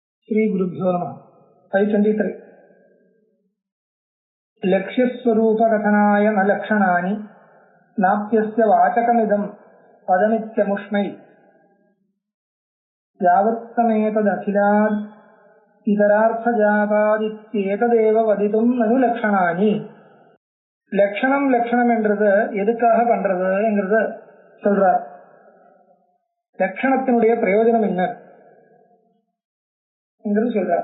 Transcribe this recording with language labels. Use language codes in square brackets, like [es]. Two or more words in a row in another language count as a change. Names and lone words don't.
[sa] श्री गुरुभ्यो नमः। 523 लक्ष्यस्वरूपकथनाय न लक्षणानि नाप्यस्य वाचकमिदं पदमित्यमुष्मै यावत्समेतदखिलाद् इतरार्थजातादित्येतदेव वदितुं ननु लक्षणानि. [ta] லக்ஷணம் என்றது எதுக்காக பண்றதுங்கிறத சொல்றார். லக்ஷணத்தினுடைய பிரயோஜனம் என்னங்கிறது சொல்றார்.